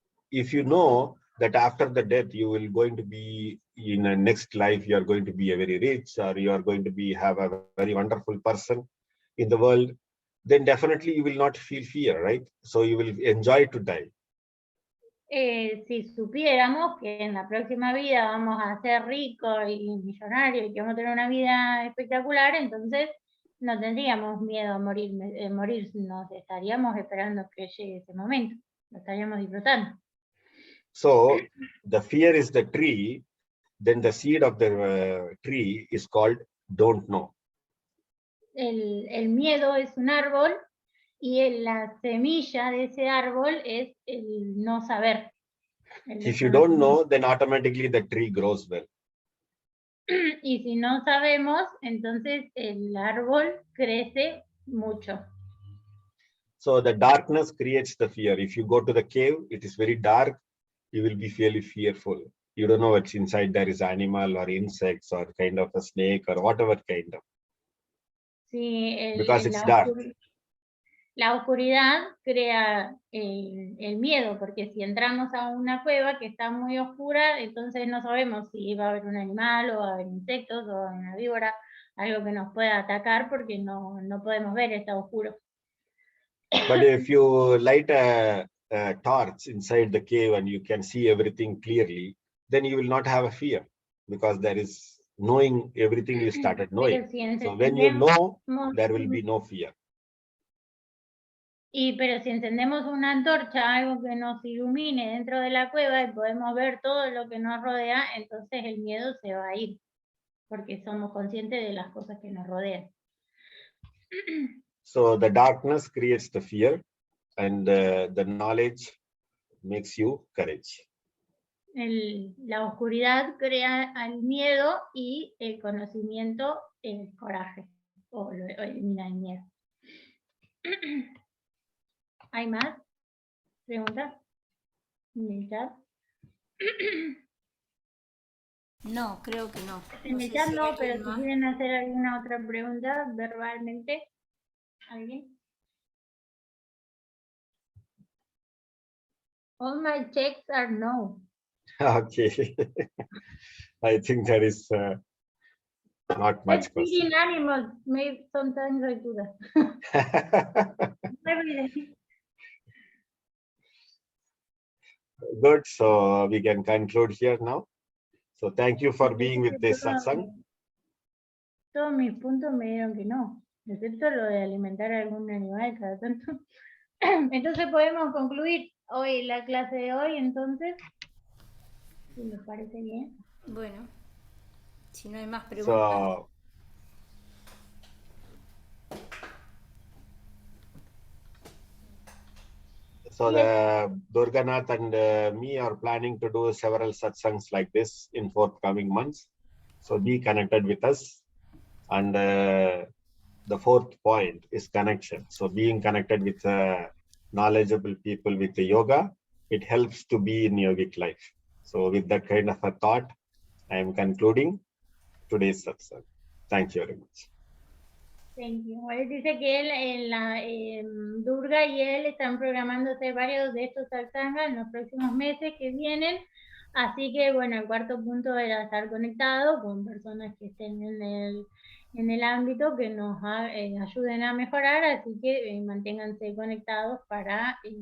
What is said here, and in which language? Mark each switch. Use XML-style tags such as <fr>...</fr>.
<en>you know that after the death you will going to be in a next life, you are going to be a very rich, or you are going to be have a very wonderful person in the world, then definitely you will not feel fear, right? So you will enjoy to die.</en> <es>Si supiéramos que en la próxima vida vamos a ser ricos y millonarios y que vamos a tener una vida espectacular, entonces no tendríamos miedo a morir, nos estaríamos esperando que llegue ese momento, lo estaríamos disfrutando.</es> <en>So the fear is the tree, then the seed of the tree is called don't know.</en> <es>El miedo es un árbol y la semilla de ese árbol es el no saber.</es> <en>If you don't know, then automatically the tree grows well.</en> <es>Y si no sabemos, entonces el árbol crece mucho.</es> <en>So the darkness creates the fear. If you go to the cave, it is very dark, you will be fairly fearful. You don't know what's inside. There is animal or insects or kind of a snake or whatever kind of.</en> <es>Sí,</es> <en>Because it's dark.</en> <es>La oscuridad crea el miedo, porque si entramos a una cueva que está muy oscura, entonces no sabemos si va a haber un animal o va a haber insectos o una víbora, algo que nos pueda atacar porque no podemos ver, está oscuro.</es> <en>But if you light a torch inside the cave and you can see everything clearly, then you will not have a fear, because there is knowing everything you started knowing. So when you know, there will be no fear.</en> <es>Pero si encendemos una antorcha, algo que nos ilumine dentro de la cueva y podemos ver todo lo que nos rodea, entonces el miedo se va a ir, porque somos conscientes de las cosas que nos rodean.</es> <en>So the darkness creates the fear, and the knowledge makes you courage.</en> <es>La oscuridad crea el miedo y el conocimiento el coraje, o elimina el miedo. ¿Hay más preguntas en el chat? No, creo que no. En el chat no, pero si quieren hacer alguna otra pregunta verbalmente, ¿alguien?</es> <en>All my checks are no. Okay. I think there is not much question. Animals, maybe sometimes I do that. Every day. Good. So we can conclude here now. So thank you for being with this satsang.</en> <es>Todos mis puntos me dieron que no, excepto lo de alimentar a algún animal cada tanto. Entonces podemos concluir hoy la clase de hoy, entonces, si les parece bien. Bueno, si no hay más preguntas.</es> <en>So the Durganath and me are planning to do several satsangs like this in forthcoming months. So be connected with us. And the fourth point is connection. So being connected with knowledgeable people with the yoga, it helps to be in yogic life. So with that kind of a thought, I am concluding today's satsang. Thank you very much. Thank you.</en> <es>Él dice que Durga y él están programándose varios de estos satsangas en los próximos meses que vienen. Así que, bueno, el cuarto punto era estar conectado con personas que estén en el ámbito que nos ayuden a mejorar. Así que manténganse conectados para</es>